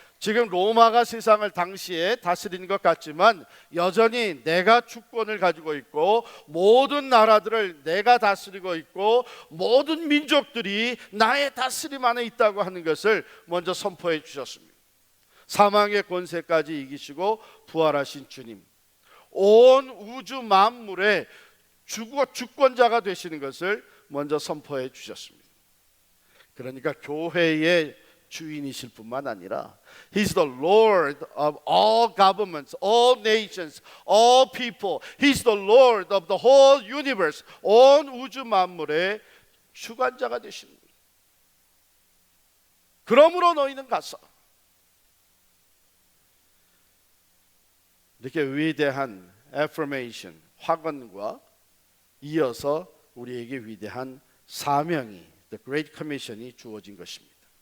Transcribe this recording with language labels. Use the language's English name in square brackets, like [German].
[Korean] 지금 로마가 세상을 당시에 다스리는 것 같지만 여전히 내가 주권을 가지고 있고 모든 나라들을 내가 다스리고 있고 모든 민족들이 나의 다스림 안에 있다고 하는 것을 먼저 선포해 주셨습니다. 사망의 권세까지 이기시고 부활하신 주님, 온 우주 만물의 주권자가 되시는 것을 먼저 선포해 주셨습니다. 그러니까 교회의 주인이실 뿐만 아니라 [English] He's the Lord of all governments, all nations, all people. He's the Lord of the whole universe. [Korean] 온 우주 만물의 주관자가 되십니다. 그러므로 너희는 가서, 이렇게 위대한 affirmation, 확언과 이어서 우리에게 위대한 사명이, The Great Commission이 주어진 것입니다.